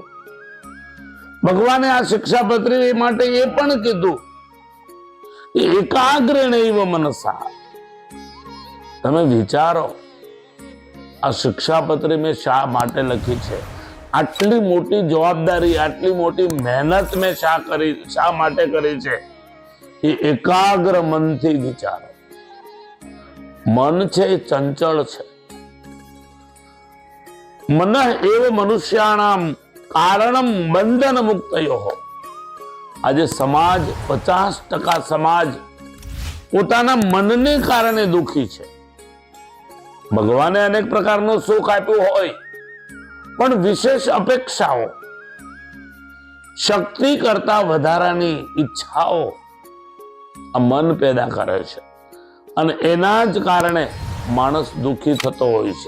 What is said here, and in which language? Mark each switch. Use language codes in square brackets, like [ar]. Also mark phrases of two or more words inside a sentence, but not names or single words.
[gu] ભગવાને આ શિક્ષાપત્રી માટે એ પણ કીધું કે એકાગ્રેણૈવ મનસા, તમે વિચારો આ શિક્ષાપત્રી મેં શા માટે લખી છે, આટલી મોટી જવાબદારી, આટલી મોટી મહેનત મેં શા માટે કરી છે, એ એકાગ્ર મનથી વિચારો। મન છે એ ચંચળ છે। [sa] मन एव मनुष्याणाम कारणम बंधन मुक्तयो। [gu] આજ સમાજ 50% સમાજ પોતાના મનને કારણે દુખી છે। ભગવાને અનેક પ્રકારનું સુખ આપ્યું હોય પણ વિશેષ અપેક્ષાઓ, શક્તિ કરતા વધારાની ઈચ્છાઓ આ મન પેદા કરે છે અને એના જ કારણે માણસ દુખી થતો હોય છે।